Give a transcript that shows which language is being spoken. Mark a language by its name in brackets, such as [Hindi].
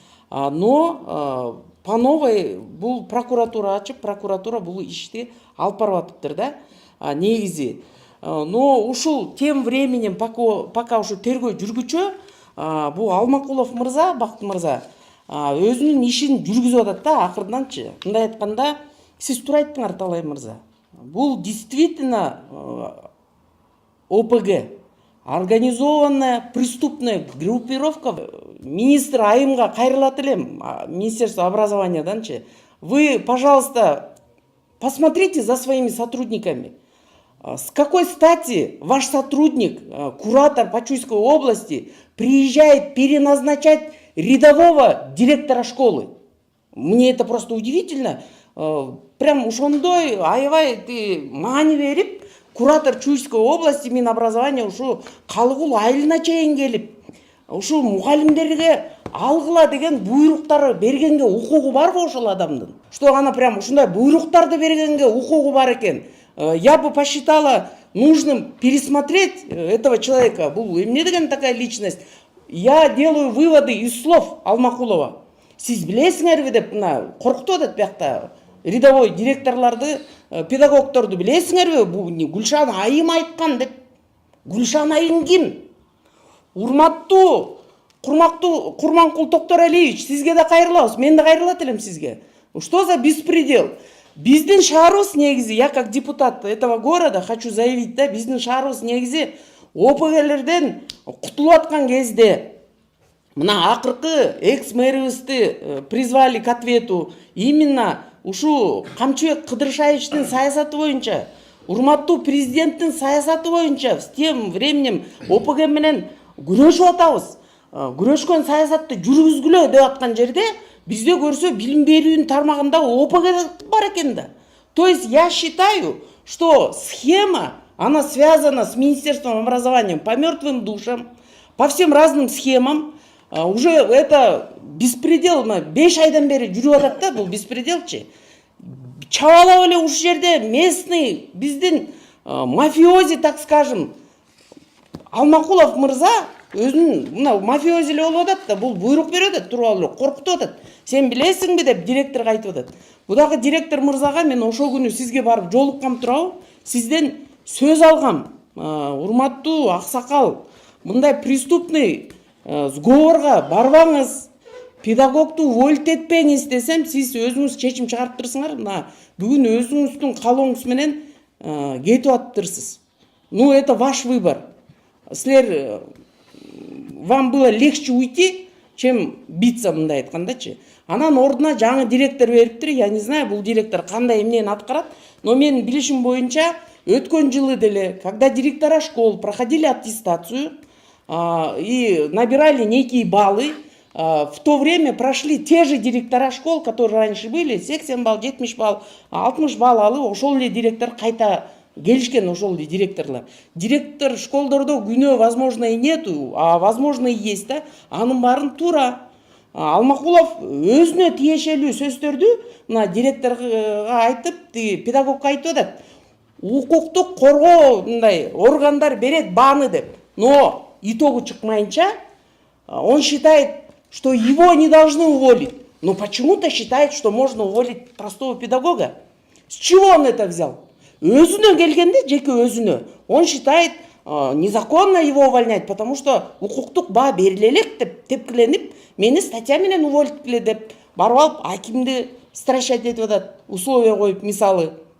[Kyrgyz] Но по новой бул прокуратура ачып, прокуратура бул ишти алып барып атыптыр да, негизи. Но ушул [Russian] тем временем пока [Kyrgyz] ушу тергөө жүргүчө, бул Алмакулов мырза, Бакыт мырза өзүнүн ишин жүргүзүп атат да, акырданчы. Мындай айтканда, сиз туура айттыңар, Талай мырза. [Russian] Бул действительно ОПГ, организованная преступная группировка. [Kyrgyz] Министр Айымга кайрылат элем, Министерство образованияданчы. [Russian] Вы, пожалуйста, посмотрите за своими сотрудниками. С какой стати ваш сотрудник, куратор по Чуйской области, приезжает переназначать рядового директора школы? Мне это просто удивительно. [Kyrgyz] Прям ошондой аябай маани берип, куратор Чуйской области Минобразования ушу Калыгул айылына чейин келип, ушу мугалимдерге алгыла деген буйруктары бергенге укугу барбы ошол адамдын? Что ана прям ушундай буйруктарды бергенге укугу бар экен? [Russian] Я бы посчитала нужным пересмотреть этого человека. [Kyrgyz] Бул эмне деген [Russian] такая личность? Я делаю выводы из слов Алмакулова. [Kyrgyz] Сиз билесиңерби деп мына коркутуп атат биякта. Рядовой директорларды, педагогторду билесиңерби? Бул Гүлшан Айым айткан деп. Гүлшан Айым ким? Урматтуу, курмактуу Курманкул Токторалиевич, сизге да кайрылабыз. Мен да кайрылат элем сизге. [Russian] Что за беспредел? [Kyrgyz] Биздин шаарыбыз негизи, [Russian] я как депутат этого города хочу заявить, [Kyrgyz] да, биздин шаарыбыз негизи ОПГлерден кутулуп аткан кезде мына акыркы экс-мэрибизди [Russian] призвали к ответу именно [Kyrgyz] ушу Камчыбек Кыдыршаевичтин саясаты боюнча, урматтуу президенттин саясаты боюнча [Russian] с тем временем [Kyrgyz] ОПГ менен күрөшүп атабыз. Күрөшкөн саясатты жүргүзгүлө деп аткан жерде бизде көрсө билим берүүнүн тармагында ОПГ бар экен да. [Russian] То есть я считаю, что схема, она связана с Министерством образования по мертвым душам, по всем разным схемам. Уже это беспредел, [Kyrgyz] 5 айдан бери жүрүп атат да, бул беспределчи. Чабалап эле ушу жерде местный биздин [Russian] мафиози, так скажем, [Kyrgyz] Алмакулов мырза өзүнүн мына мафиози эле болуп атат да, бул буйрук берип атат, туруп алып коркутуп атат. Сен билесиңби деп директорго айтып атат. Будагы директор мырзага мен ошол күнү сизге барып жолуккам турабы, сизден сөз алгам. Урматтуу аксакал, мындай преступный сговорга барбаңыз, педагогду уволить этпеңиз десем, сиз өзүңүз чечим чыгарып турсуңар. Мына бүгүн өзүңүздүн калооңуз менен кетип атыптырсыз. [Russian] Ну, это ваш выбор. [Kyrgyz] Силер, [Russian] вам было легче уйти, чем биться, [Kyrgyz] мындай айткандачы. Анан ордуна жаңы директор бериптир. [Russian] Я не знаю, [Kyrgyz] бул директор кандай эмнени аткарат, но менин билишим боюнча өткөн жылы деле, [Russian] когда директора школ проходили аттестацию и набирали некие баллы, в то время прошли те же директора школ, которые раньше были, [Kyrgyz] 80 балл, 70 балл, 60 балл алып, ошол эле директор кайта келишкен, ошол эле директорлор. Директор школдордо күнөө [Russian] возможно и нету, а возможно и есть [Kyrgyz] да, анын баарын туура. Алмакулов өзүнө тиешелүү сөздөрдү мына директорго айтып, педагогко айтып атат. Укуктук коргоо мындай органдар берет бааны деп. Но итогу чыкмайынча, [Russian] он считает, что его не должны уволить. Но почему-то считает, что можно уволить простого педагога. [Kyrgyz] С чего он это взял? Өзүнө келгенде, жеке өзүнө, [Russian] он считает незаконно его увольнять, потому что [Kyrgyz] укуктук баа бериле элек деп тепкиленип, мени статья менен уволиткиле деп барып алып акимди стращать этип атат, условия коюп мисалы.